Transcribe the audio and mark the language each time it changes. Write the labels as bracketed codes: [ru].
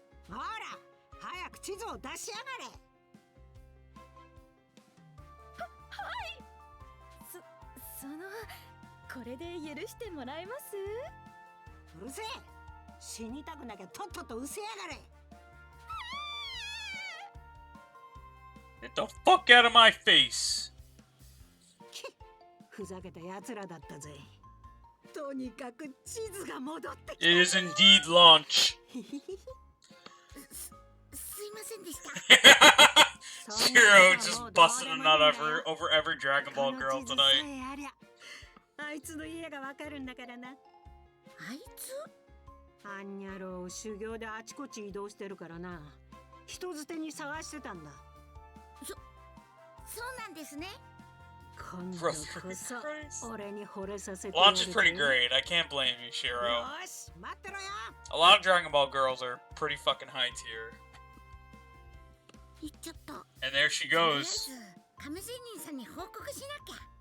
[ja] ほら早く地図を出しやがれ。そのこれで許してもらえます？うるせえ。死にたくなきゃとっとと失せやがれ。 [en] Get the fuck out of my face. [ja] ふざけた奴らだったぜ。とにかく地図が戻ってきた。 [en] It is indeed launch. [ja] すいませんでした。 [en] Shiro just busted a nut over every Dragon Ball girl tonight. [ja] あいつの家がわかるんだからな。あいつ？あんにゃろう修行であちこち移動してるからな。人づてに探してたんだ。そうなんですね。今度こそ俺に惚れさせてやる。 [en] Launch is pretty great. I can't blame you, Shiro. [ja] よし、待ってろよ。 [en] A lot of Dragon Ball girls are pretty fucking high tier. [ja] 行っちゃった。 [en] And there she goes. [ja] 亀仙人さんに報告しなきゃ。